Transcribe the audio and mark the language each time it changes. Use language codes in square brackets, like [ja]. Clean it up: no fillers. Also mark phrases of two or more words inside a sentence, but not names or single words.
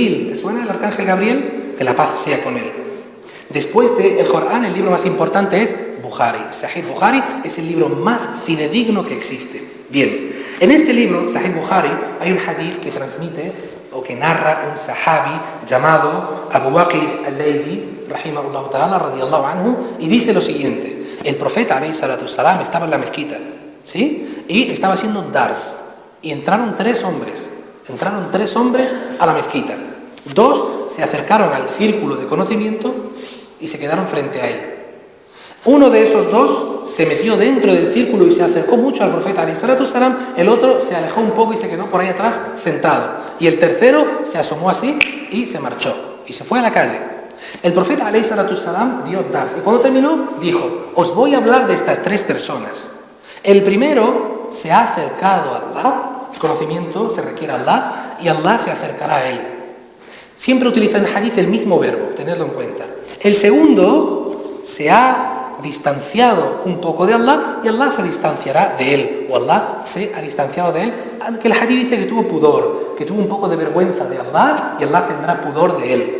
[es] ¿Te suena el arcángel Gabriel? Que la paz sea con él. Después del Corán, el libro más importante es Bukhari. Sahih Bukhari es el libro más fidedigno que existe. Bien, en este libro, Sahih Bukhari, hay un hadith que transmite o que narra un sahabi llamado Abu Bakr al-Laythi, [ar] رحمه الله تعالى, رضي الله عنه, [es] y dice lo siguiente: el profeta, [ar] عليه الصلاة السلام, [es] estaba en la mezquita, ¿sí? Y estaba haciendo un dars, y entraron tres hombres a la mezquita. Dos se acercaron al círculo de conocimiento y se quedaron frente a él. Uno de esos dos se metió dentro del círculo y se acercó mucho al profeta, [ar] عليه الصلاة السلام. [es] El otro se alejó un poco y se quedó por ahí atrás sentado. Y el tercero se asomó así y se marchó y se fue a la calle. El profeta [ar] عليه الصلاة السلام [es] dio dars y cuando terminó dijo: os voy a hablar de estas tres personas. El primero se ha acercado a Allah, el conocimiento se requiere a Allah y Allah se acercará a él. Siempre utiliza en el hadith el mismo verbo, tenedlo en cuenta. El segundo se ha distanciado un poco de Allah y Allah se distanciará de él, o Allah se ha distanciado de él, que el hadith dice que tuvo pudor, que tuvo un poco de vergüenza de Allah y Allah tendrá pudor de él.